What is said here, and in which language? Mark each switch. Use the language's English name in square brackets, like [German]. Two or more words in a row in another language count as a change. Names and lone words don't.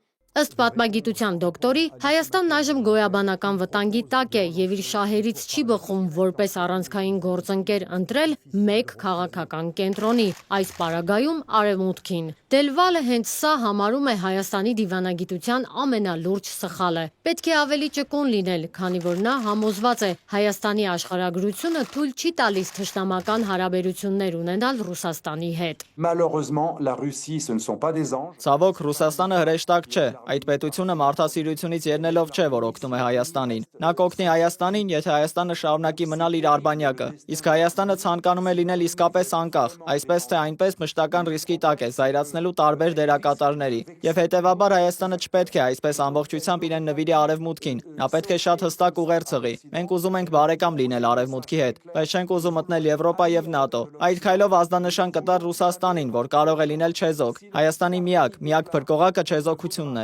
[Armenian] Ըստ պատմագիտության դոկտորի, Հայաստանն այժմ գոյաբանական վտանգի տակ է եւ իր շահերից չի բխում որպես առանցքային գործընկեր ընտրել մեկ քաղաքական կենտրոնի, այս պարագայում Արևմուտքին։ Դելվալը հենց սա համարում է Հայաստանի դիվանագիտության ամենալուրջ սխալը։ Պետք է ավելի ճկուն լինել, քանի որ նա համոզված է Հայաստանի աշխարհագրությունը թույլ չի տալիս թշնամական հարաբերություններ ունենալ Ռուսաստանի հետ։ [French] Malheureusement, la Russie, ce ne sont pas des anges. [Armenian] Ցավոք Ռուսաստանը հրեշտակ չէ։ Այդ պետությունը մարդասիրությունից ելնելով չէ, որ օգնում է Հայաստանին։ Նա կօգնի Հայաստանին, եթե Հայաստանը շարունակի մնալ իր արբանյակը։ Իսկ Հայաստանը ցանկանում է լինել իսկապես անկախ, այսպես թե այնպես մշտական ռիսկի տակ է զայրացնելու տարբեր դերակատարների։ Եվ հետևաբար Հայաստանը չպետք է այսպես ամբողջությամբ իրեն նվիրի Արևմուտքին։ Նա պետք է շատ հստակ ուղեր ցղի։ Մենք ուզում ենք բարեկամ լինել Արևմուտքի հետ, բայց չենք ուզում մտնել Եվրոպա եւ ՆԱՏՕ։ Այդ քայլով ազդանշան կտար Ռուսաստանին, որ կարող է լինել չեզոք։ Հայաստանի միակ փրկողակը չեզոքությունն է։